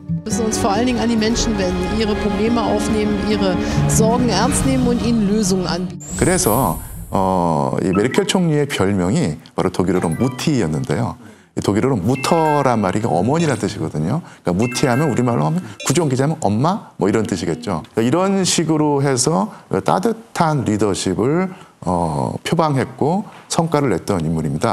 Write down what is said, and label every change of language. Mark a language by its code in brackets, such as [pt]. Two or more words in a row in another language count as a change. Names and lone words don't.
[de] müssen uns vor allen Dingen an die Menschen wenden, ihre Probleme aufnehmen, ihre Sorgen ernst nehmen und ihnen Lösungen anbieten. [ko] 그래서 이 메르켈 총리의 별명이 바로 독일어로 무티였는데요. 독일어로 무터란 말이 어머니라는 뜻이거든요. 그러니까 무티하면 우리말로 하면 구종 기자면 엄마 뭐 이런 뜻이겠죠. 그러니까 이런 식으로 해서 따뜻한 리더십을 표방했고 성과를 냈던 인물입니다.